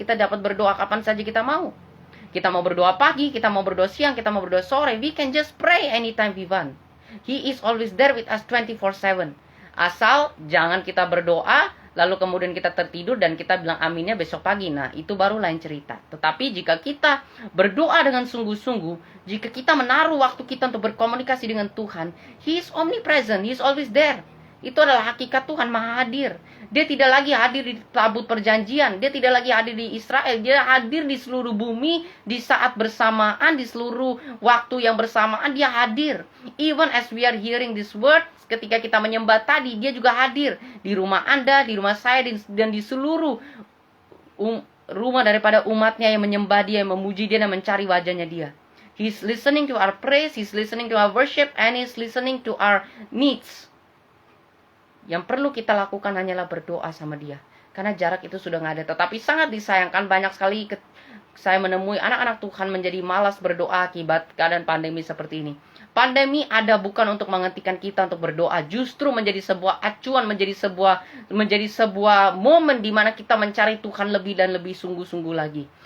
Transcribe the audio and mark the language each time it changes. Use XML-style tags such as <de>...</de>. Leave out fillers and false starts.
<id>Kita dapat berdoa kapan saja kita mau. Kita mau berdoa pagi, kita mau berdoa siang, kita mau berdoa sore.</id> <en>We can just pray anytime we want. He is always there with us 24/7.</en> <id>Asal jangan kita berdoa lalu kemudian kita tertidur dan kita bilang aminnya besok pagi. Nah, itu baru lain cerita. Tetapi jika kita berdoa dengan sungguh-sungguh, jika kita menaruh waktu kita untuk berkomunikasi dengan Tuhan,</id> <en>He is omnipresent, He is always there.</en> <id>Itu adalah hakikat Tuhan Maha Hadir. Dia tidak lagi hadir di tabut perjanjian, dia tidak lagi hadir di Israel, dia hadir di seluruh bumi, di saat bersamaan, di seluruh waktu yang bersamaan dia hadir.</id> <en>Even as we are hearing this word,</en> <id>ketika kita menyembah tadi, dia juga hadir di rumah Anda, di rumah saya, dan di seluruh rumah daripada umatnya yang menyembah dia, yang memuji dia, dan mencari wajahnya dia.</id> <en>He's listening to our praise, He's listening to our worship, and He's listening to our needs.</en> <id>Yang perlu kita lakukan hanyalah berdoa sama dia. Karena jarak itu sudah nggak ada. Tetapi sangat disayangkan, banyak sekali saya menemui anak-anak Tuhan menjadi malas berdoa akibat keadaan pandemi seperti ini. Pandemi ada bukan untuk menghentikan kita untuk berdoa, justru menjadi sebuah acuan, menjadi sebuah momen di mana kita mencari Tuhan lebih dan lebih sungguh-sungguh lagi.</id>